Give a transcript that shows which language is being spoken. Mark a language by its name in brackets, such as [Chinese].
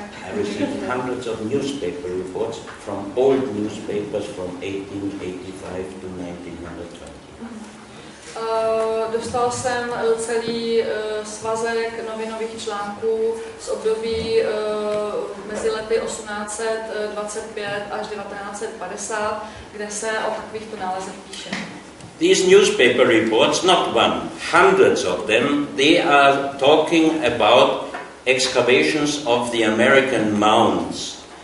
[English] I received hundreds of newspaper reports from old newspapers from 1885 to 1920. [Czech] Dostal jsem celý svazek novinových článků z období mezi lety 1825 až 1950, kde se o takovýchto nálezech píše. [English] These newspaper reports, not one, hundreds of them, they are talking about excavations of the American mounds.